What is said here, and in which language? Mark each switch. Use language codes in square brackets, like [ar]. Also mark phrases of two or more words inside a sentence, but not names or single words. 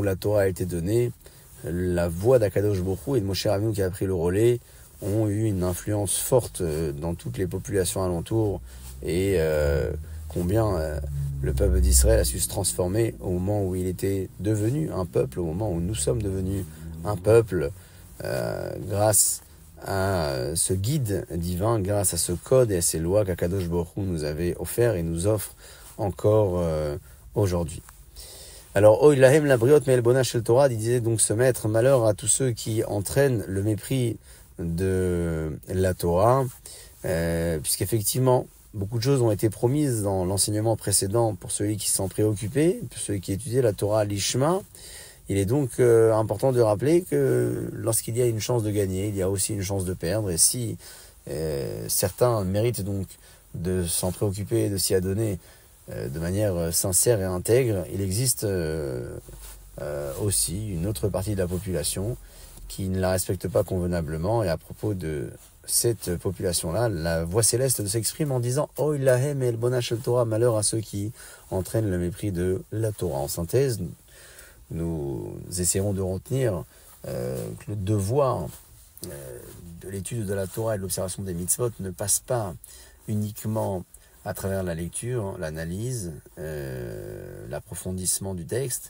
[fr] la Torah a été donnée, la voix d' [he] הקדוש ברוך הוא [fr] et de Moshe Rabbeinu qui a pris le relais ont eu une influence forte dans toutes les populations alentours et combien le peuple d'Israël a su se transformer au moment où il était devenu un peuple, au moment où nous sommes devenus un peuple grâce à ce guide divin, grâce à ce code et à ces lois qu' [he] הקדוש ברוך הוא [fr] nous avait offert et nous offre encore aujourd'hui. Alors, [he] אוי להם לבריות מעלבונה של תורה, [fr] disait donc ce maître, malheur à tous ceux qui entraînent le mépris de la Torah, puisqu'effectivement, beaucoup de choses ont été promises dans l'enseignement précédent pour celui qui s'en préoccupait, pour celui qui étudiait la Torah l'Ishma. Il est donc important de rappeler que lorsqu'il y a une chance de gagner, il y a aussi une chance de perdre, et si certains méritent donc de s'en préoccuper, de s'y adonner de manière sincère et intègre, il existe aussi une autre partie de la population qui ne la respectent pas convenablement. Et à propos de cette population-là, la voix céleste s'exprime en disant « [he] אוי להם מעלבונה של תורה [fr] » malheur à ceux qui entraînent le mépris de la Torah. En synthèse, nous essaierons de retenir que le devoir de l'étude de la Torah et de l'observation des mitzvot ne passe pas uniquement à travers la lecture, l'analyse, l'approfondissement du texte.